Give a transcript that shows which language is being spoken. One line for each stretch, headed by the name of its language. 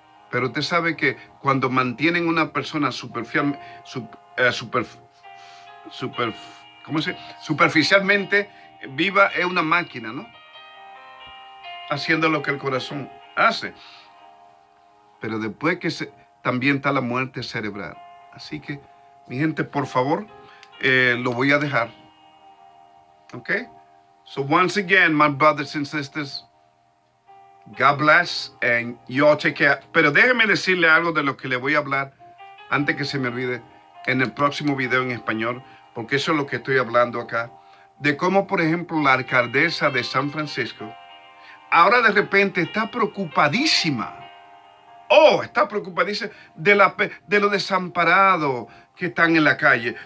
Spanish: Pero usted sabe que cuando mantienen una persona superficialmente viva, es una máquina, ¿no? Haciendo lo que el corazón hace. Pero después también está la muerte cerebral. Así que, mi gente, por favor, lo voy a dejar. ¿Ok?
English: So once again, my brothers and sisters, God bless and you all take care.
Spanish: Pero déjenme decirle algo de lo que le voy a hablar antes que se me olvide en el próximo video en español, porque eso es lo que estoy hablando acá. De cómo, por ejemplo, la alcaldesa de San Francisco ahora de repente está preocupadísima. Oh, está preocupadísima de los desamparados que están en la calle.